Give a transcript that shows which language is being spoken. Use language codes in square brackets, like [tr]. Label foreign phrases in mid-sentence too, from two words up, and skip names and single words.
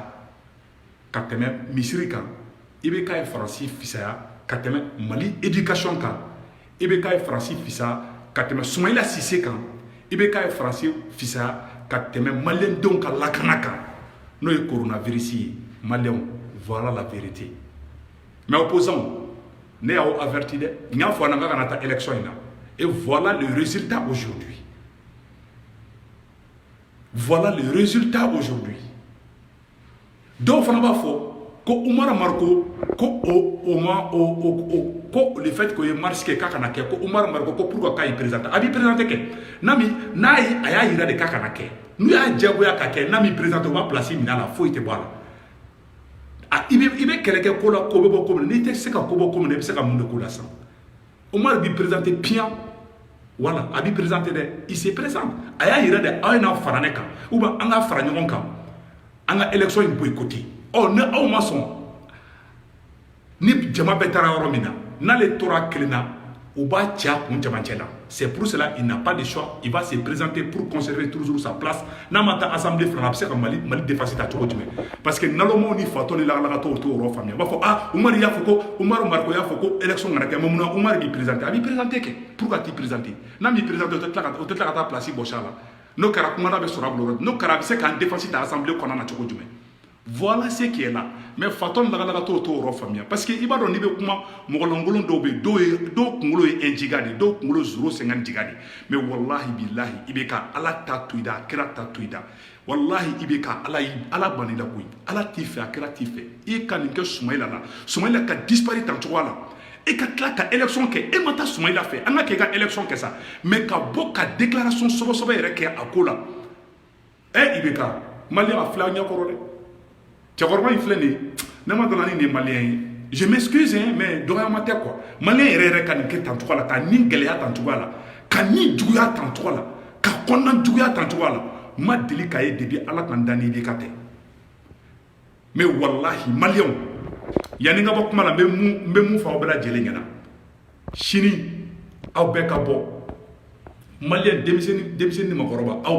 [bm] ka tɛmɛ misiri kan IBK ye Faransi fisaya ka tɛmɛ Mali éducation kan IBK ye Faransi fisaya ka tɛmɛ Soumaïla Cissé kan IBK ye Faransi fisaya ka tɛmɛ maliyɛndenw ka lakana kan n'o ye coronavirus ye maliyɛnw [fr] voilà la vérité mais opposants [bm] ne y'aw averti dɛ n y'a fɔ an na k'a kana taa élection in na [fr] et voilà le résultat aujourd'hui voilà le résultat aujourd'hui [bm] dɔw fana b'a fɔ ko Umar Mariko ko ko [fr] le fait que [bm] ye marche kɛ k'a kana kɛ ko Umar Mariko ko pourquoi k'a ye présenté a b'i présenté kɛ n'a ye a y'a yira de k'a kana kɛ n'u y'a diyagoya ka kɛ n'a m'i présenté o b'a place minɛ a la foyi tɛ bɔ a la i bɛ kɛlɛ kɛ ko la ko bɛ bɔ ko min na n'i tɛ se ka ko bɔ ko min na i bɛ se ka mun de ko la sisan Umar b'i présenté piyan voilà a b'i présenté dɛ [fr] il se présente [bm] a y'a yira de aw ye n'a fara ne kan ou bien an ka fara ɲɔgɔn kan an ka élection in boycotter ni aw ma sɔn ni jama bɛɛ taara yɔrɔ min na n'ale tora kelen na o b'a cɛ a kun cɛmancɛ la [fr] c'est pour cela il n'a pas de choix il va se présenter pour conserver toujours sa place [bm] n'a ma taa assemblée filanan a bɛ se ka Mali défense ta cogo jumɛn parce que nalomaw ni fatɔ ni lagalakatɔw t'o yɔrɔ faamuya u b'a fɔ Umar y'a fɔ ko Umar Mariko y'a fɔ ko élection kana kɛ mais munna Umar b'i présenté a b'i présenté kɛ pour ka t'i présenté n'a m'i présenté o tɛ tila ka taa place bɔsi a la n'o kɛra kumada bɛ sɔrɔ a bolo n'o kɛra a bɛ se k'an défense ta assemblée kɔnɔna na cogo jumɛn [fr] voilà ce qui est là mais [bm] fatɔ ni lagalakatɔw t'o yɔrɔ faamuya parce que i b'a dɔn n'i bɛ kuma mɔgɔlankolon dɔw bɛ yen dɔw kunkolo ye [fr] un giga [bm] de dɔw kunkolo 0,50 giga de mais [ar] wallahi billahi [bm] IBK ala t'a to i da a kira t'a to i da wallahi IBK ala banila koyi ala t'i fɛ a kira t'i fɛ i ka nin kɛ Soumaïla la Soumaïla ka disparaître tan cogoya la e ka tila ka élection kɛ e ma taa Soumaïla fɛ an ka kɛ i ka élection kɛ sa mais ka bɔ ka déclaration sɔbɔsɔbɔ yɛrɛ kɛ a ko la IBK maliyɛn a filɛ a ɲɛkɔrɔ dɛ cɛkɔrɔba in filɛ nin ye ne ma dɔn ni nin ye maliyɛn ye [fr] je m'excuse mais [bm] dɔgɔyama tɛ quoi maliyɛn yɛrɛ ka nin kɛ tan cogoya la ka nin gɛlɛya tan cogoya la ka nin juguya tan cogoya la ka kɔnɔna juguya tan cogoya la ma deli k'a ye depuis ala kan da ni IBK tɛ mais wallahi maliyɛnw yanni n ka bɔ kuma la n bɛ mun fɔ aw bɛɛ lajɛlen ɲɛna sini aw bɛɛ ka bɔ maliyɛn denmisɛnnin ni maakɔrɔba aw